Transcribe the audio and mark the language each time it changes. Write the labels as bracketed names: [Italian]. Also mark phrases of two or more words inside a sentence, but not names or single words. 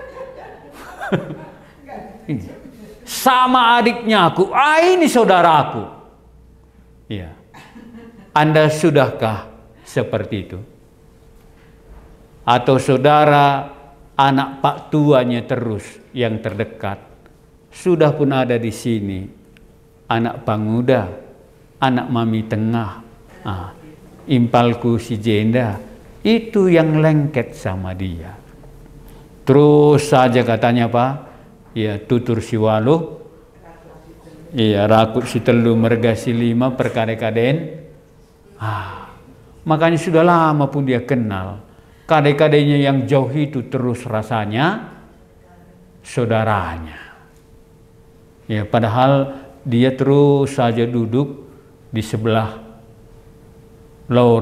[Indonesian] Sama adiknya aku. Ini saudaraku. Ya. Anda sudahkah seperti itu? Atau saudara anak pak tuanya terus yang terdekat sudah pun ada di sini, [Batak Karo] anak panguda, anak mami tengah, impalku si jenda, [Indonesian] itu yang lengket sama dia. Terus saja katanya Pak, [Batak Karo] ya tutur si waluh, iya rakut si telu merga si lima perkade-kaden. [Indonesian] Makanya sudah lama pun dia kenal. Kade-kadenya yang jauh itu terus rasanya saudaranya. Ya, padahal dia terus saja duduk di sebelah Laura misalnya.